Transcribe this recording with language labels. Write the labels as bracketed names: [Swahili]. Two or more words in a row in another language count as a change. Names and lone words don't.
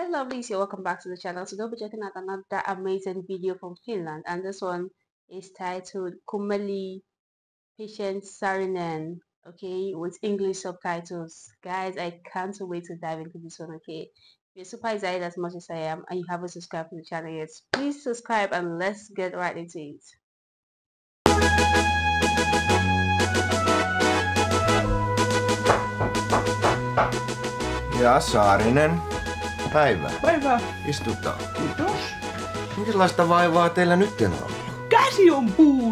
[English] lovelies, you're welcome back to the channel. So we'll be checking out another amazing video from Finland, and this one is titled Kumeli Patient Sarinen, okay, with English subtitles. Guys, I can't wait to dive into this one. Okay, if you're super excited as much as I am and you haven't subscribed to the channel yet, please subscribe and let's get right into it. [Finnish] Ja Saarinen, päivää. Päivää. Istutaan. Kiitos. Minkälaista vaivaa teillä nyt on ollut? Käsi on puudun.